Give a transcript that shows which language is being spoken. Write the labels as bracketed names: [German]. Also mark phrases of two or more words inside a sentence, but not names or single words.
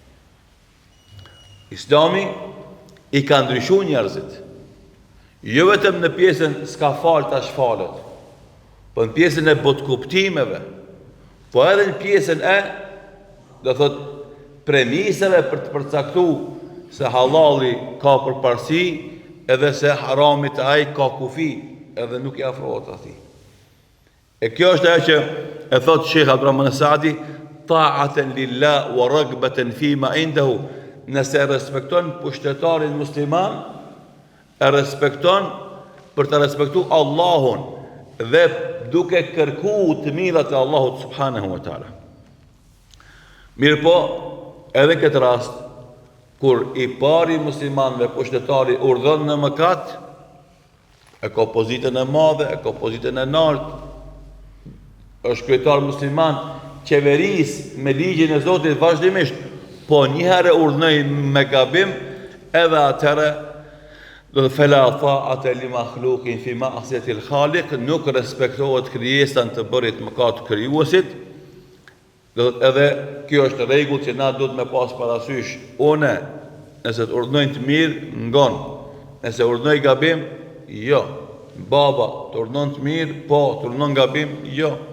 [Albanian] Islami i ka ndryshuar njerëzit, jo vetëm në pjesën s'ka fal tash falet, po në pjesën e botkuptimeve, po edhe në pjesën e do thot premisave për të përcaktuar se halali ka përparësi edhe se haramit ai ka kufi edhe nuk i afrohet atij. E kjo është ajo që e thot Sheikh Abdurrahman Saadi, [Arabic] طاعة لله ورغبة فيما عنده. [Albanian] Nëse respekton pushtetarin musliman, e respekton për të respektuar Allahun dhe duke kërkuar të mirat e Allahut [Arabic] سبحانه وتعالى. [Albanian] Mirë po, edhe këtë rast, kur i pari muslimanëve pushtetari urdhon në mëkat, e ka pozitën e madhe, e ka pozitën e lartë, është kryetar musliman, qeveris me ligjin e Zotit vazhdimisht, po njëherë urdhnoi me gabim, edhe atëherë do të [Arabic] فلا طاعة لمخلوق في معصية الخالق, [Albanian] nuk respektohet krijesa të bërit mëkat krijuesit. Do të edhe kjo është rregull që na duhet me pas parasysh. Unë nëse të urdhnoj të mirë, ngon. Nëse urdhnoj gabim, jo. Baba të urdhnon të mirë, po të urdhnon gabim, jo.